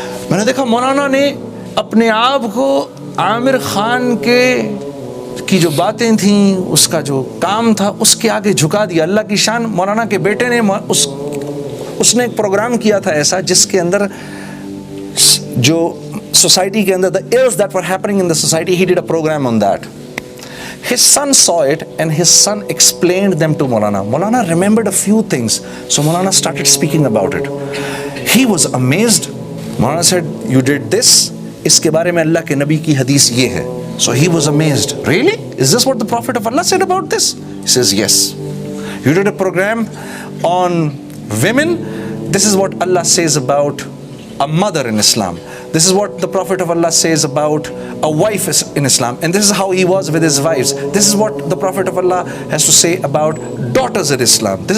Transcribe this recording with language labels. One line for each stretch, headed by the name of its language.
Urdu: میں نے دیکھا مولانا نے اپنے آپ کو عامر خان کی جو باتیں تھیں، اس کا جو کام تھا، اس کے آگے جھکا دیا۔ اللہ کی شان، مولانا کے بیٹے نے اس نے ایک پروگرام کیا تھا ایسا جس کے اندر جو سوسائٹی کے اندر
English: the ills that were happening in the society, he did a program on that. His son saw it and his son explained them to Maulana. Maulana remembered a few things, so Maulana started speaking about it. He was amazed. Maulana said, you did this?
Urdu: اس کے بارے میں اللہ کے نبی کی حدیث یہ ہے۔
English: So he was amazed. Really? Is this what the Prophet of Allah said about this? He says, yes. You did a program on women. This is what Allah says about a mother in Islam. This is what the Prophet of Allah says about a wife in Islam. And this is how he was with his wives. This is what the Prophet of Allah has to say about daughters in Islam.